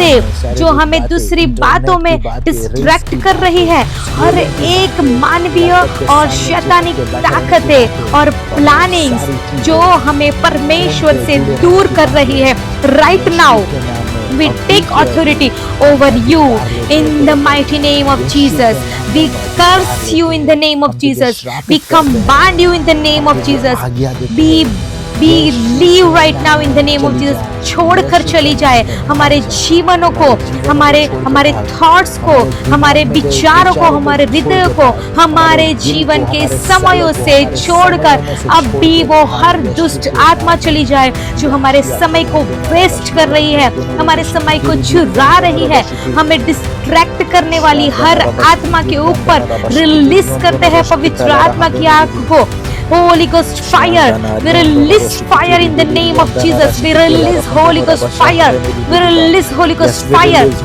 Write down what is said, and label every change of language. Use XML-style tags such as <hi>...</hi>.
<hi>बातें जो हमें दूसरी बातों में डिस्ट्रैक्ट कर रही है, हर एक मानवीय और शैतानिक ताकतें और प्लानिंग्स जो हमें परमेश्वर से दूर कर रही है,</hi> <en>Right now we take authority over you in the mighty name of Jesus. We curse you in the name of Jesus. We command you in the name of Jesus. We leave right now in the name of Jesus.</en> <hi>छोड़कर चली जाए हमारे जीवनों को, हमारे thoughts को, हमारे विचारों को, हमारे हृदय को, हमारे जीवन के समयों से छोड़कर अब भी वो हर दुष्ट आत्मा चली जाए जो हमारे समय को वेस्ट कर रही है, हमारे समय को चुरा रही है, हमें डिस्ट्रैक्ट करने वाली हर आत्मा के ऊपर रिलीज करते हैं पवित्र आत्मा की आग को।</hi> <en>Holy Ghost fire, we release fire in the name of Jesus. We release Holy Ghost fire. We release Holy Ghost fire.</en>